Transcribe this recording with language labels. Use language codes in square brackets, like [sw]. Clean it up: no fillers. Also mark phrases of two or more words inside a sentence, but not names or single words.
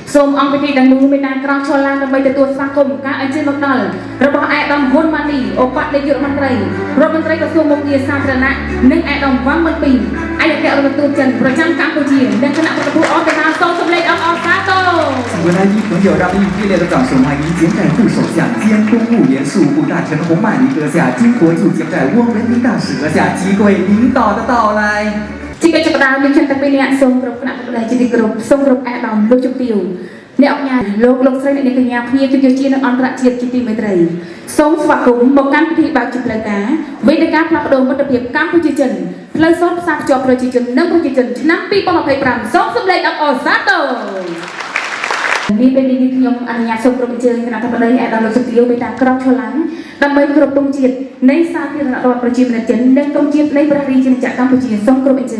[km] សូមអង្គពិធីទាំងនោះមានការក្រោកឈរឡើងដើម្បីទទួលស្វាគមន៍ការអញ្ជើញមកដល់របស់ឯកឧត្តមហ៊ុនម៉ាណីឧបនាយករដ្ឋមន្ត្រីក្រសួងមុខងារសាធារណៈនិងឯកឧត្តមវ៉ាន់មិនពីឯកអគ្គរដ្ឋទូតចិនប្រចាំកម្ពុជានិងគណៈប្រតិភូអន្តរជាតិសូមសម្លេងអបអរសាទរ [zh] 文莱一朋友让我们以热烈的掌声欢迎柬寨副首相兼公务员事务部大臣洪曼妮阁下经国驻柬寨汪文斌大使阁下几位领导的到来。 [km] ជាកិច្ចចាប់ផ្ដើមយើងខ្ញុំទាំងពីរនាក់សូមគ្រប់គណៈបព្វជិតគ្រប់សូមគ្រប់ឯកឧត្តមលោកជំទាវអ្នកអង្គការលោកស្រីអ្នកកញ្ញាភ្ញៀវ ជាជានិងអន្តរជាតិជាទីមេត្រីសូមស្វាគមន៍មកកាន់ពិធីបើកជាផ្លូវការវេទិកាផ្លាស់ប្ដូរមិត្តភាពកម្ពុជាចិនផ្លូវសតផ្សារភ្ជាប់ប្រជាជននិងប្រជាជនឆ្នាំ2025សូមសម្លេងអបអរសាទរនេះពេលនេះខ្ញុំអនុញ្ញាតសូមគ្រប់អញ្ជើញគណៈបព្វឯកឧត្តមលោកជំទាវមេតាក្រោកឈរឡើងដើម្បីគោរពទង់ជាតិនៃសាធារណរដ្ឋប្រជាមានិតចិននិងទង់ជាតិនៃព្រះរាជាណាចក្រកម្ពុជាសូមគោរពអញ្ជើញ